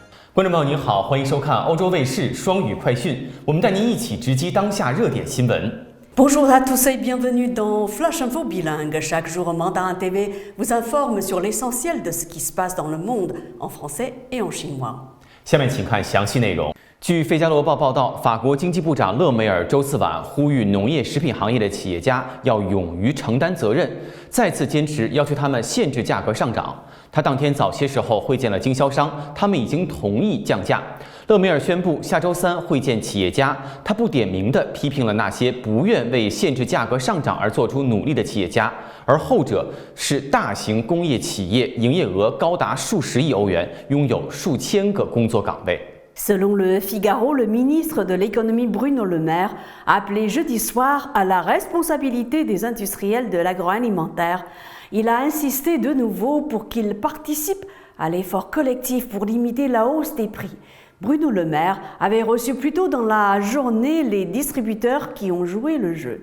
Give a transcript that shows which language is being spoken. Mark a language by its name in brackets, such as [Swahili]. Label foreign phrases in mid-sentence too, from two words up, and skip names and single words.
[Chinese] 观众朋友您好，欢迎收看欧洲卫视双语快讯，我们带您一起直击当下热点新闻。 [French] Bonjour à tous et bienvenue dans Flash Info Bilingue. Chaque jour, Mandarin TV vous informe sur l'essentiel de ce qui se passe dans le monde en français et en chinois. [Chinese] 下面请看详细内容。据《费加罗报》报道，法国经济部长勒梅尔周四晚呼吁农业食品行业的企业家要勇于承担责任，再次坚持要求他们限制价格上涨。他当天早些时候会见了经销商，他们已经同意降价。勒梅尔宣布下周三会见企业家，他不点名地批评了那些不愿为限制价格上涨而做出努力的企业家，而后者是大型工业企业，营业额高达数十亿欧元，拥有数千个工作岗位。 [French] Selon le Figaro, le ministre de l'économie Bruno Le Maire a appelé jeudi soir à la responsabilité des industriels de l'agroalimentaire. Il a insisté de nouveau pour qu'ils participent à l'effort collectif pour limiter la hausse des prix. Bruno Le Maire avait reçu plus tôt dans la journée les distributeurs qui ont joué le jeu.